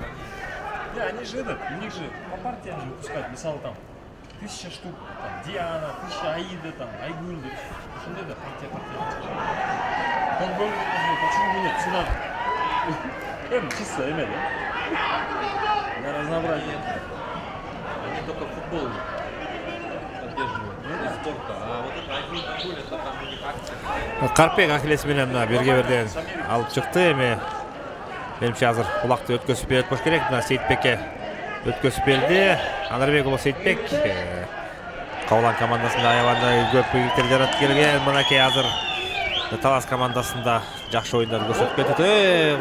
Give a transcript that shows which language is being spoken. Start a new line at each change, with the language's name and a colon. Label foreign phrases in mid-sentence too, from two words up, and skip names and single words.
Russian: Да, они же у них же по партиям же выпускают, мисалы там 1000 штук, там Диана, 1000 Аида, там Айгуль,
Kyrgyz: ошондой да,
Russian: партия. Он был, почему нет, цена? Чисто, да? На разнообразие. они только футбол поддерживают, и спорта, а вот это Айгуль, это там у них акция.
Kyrgyz: Карпек Ахиллес менен бирге бирден алып чыкты. Эми менимче азыр улакты өткөзүп берет болуш керек. Мына Сейитбекке өткөзүп берди. Анарбек уулу Сейитбек Кабылан командасында аябагандай көп ийгиликтер жаратып келген. Мынакей азыр Талас командасында жакшы оюндар көрсөтүп кетет.